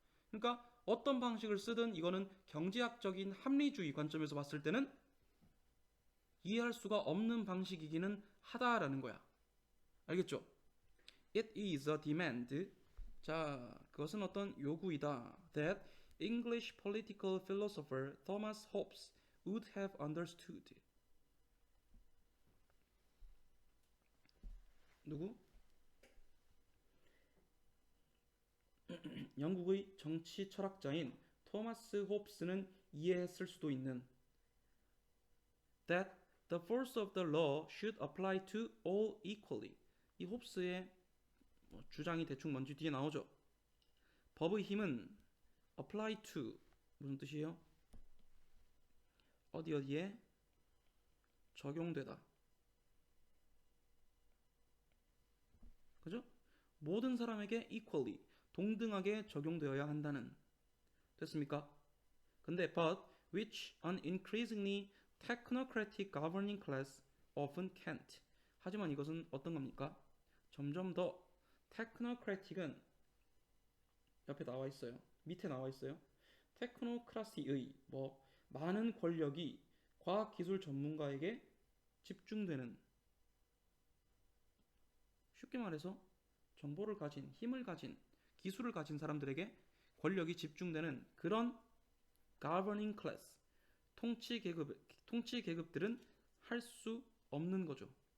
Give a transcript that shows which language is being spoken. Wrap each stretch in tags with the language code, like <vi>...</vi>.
<ko>그러니까 어떤 방식을 쓰든 이거는 경제학적인 합리주의 관점에서 봤을 때는 이해할 수가 없는 방식이기는 하다라는 거야. 알겠죠?</ko> <en>It is a demand.</en> <ko>자, 그것은 어떤 요구이다.</ko> <en>That English political philosopher Thomas Hobbes would have understood.</en> <ko>누구? 영국의 정치 철학자인 토마스 홉스는 이해했을 수도 있는</ko> <en>that the force of the law should apply to all equally.</en> <ko>이 홉스의 주장이 대충 뭔지 뒤에 나오죠. 법의 힘은 apply to 무슨 뜻이에요? 어디에 적용되다. 그죠? 모든 사람에게 equally 동등하게 적용되어야 한다는. 됐습니까?</ko> <en>근데 but which an increasingly technocratic governing class often can't.</en> <ko>하지만 이것은 어떤 겁니까? 점점 더 technocratic은 옆에 나와 있어요. 밑에 나와 있어요. 테크노크라시의 많은 권력이 과학기술 전문가에게 집중되는, 쉽게 말해서 정보를 가진, 힘을 가진, 기술을 가진 사람들에게 권력이 집중되는 그런</ko> <en>governing class,</en> <ko>통치 계급들은 할 수 없는 거죠.</ko>